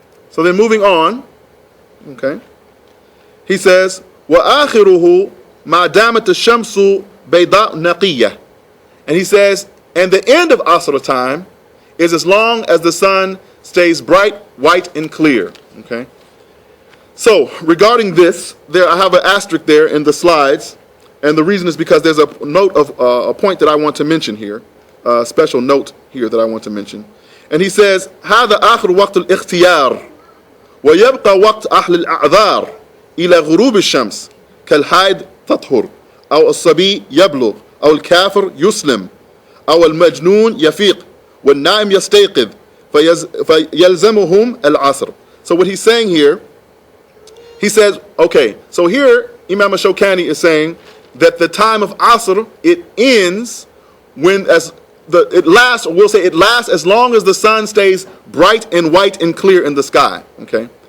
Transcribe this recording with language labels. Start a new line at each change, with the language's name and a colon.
English: So then moving on, okay, he says,
Arabic: وَآخِرُهُ مَا دَامَتِ الشَّمْسُ بَيْضَاءُ نَقِيَّةٌ,
English: and he says, and the end of asr time is as long as the sun stays bright, white, and clear. Okay. So regarding this, I have an asterisk there in the slides, and the reason is because there's a note of a point that I want to mention here, a special note here that I want to mention. And he says,
Arabic: هذا آخر وقت الاختيار ويبقى وقت أهل الأعذار إلى غروب الشمس كالحائض تطهر أو الصبي يبلغ أو الكافر يسلم أو المجنون يفيق والنائم يستيقظ فيلزمهم العصر.
English: So what he's saying here, he says, okay, so here Imam Ash-Shawkaanee is saying that the time of Asr, it ends when it lasts as long as the sun stays bright and white and clear in the sky. Okay.